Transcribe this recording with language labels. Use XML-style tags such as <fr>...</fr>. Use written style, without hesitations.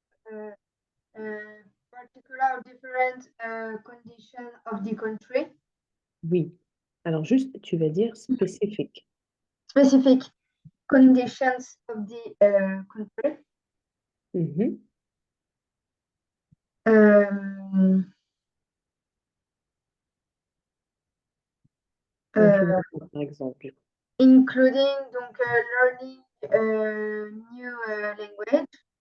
<en>uh, particular or different condition of the country.</en> <fr>Oui. Alors, juste, tu vas dire spécifique.</fr> <en>Specific conditions of the country. Mhm. Um,</en> <fr>Incluant, uh, par exemple.</fr> <en>including donc learning new language,</en>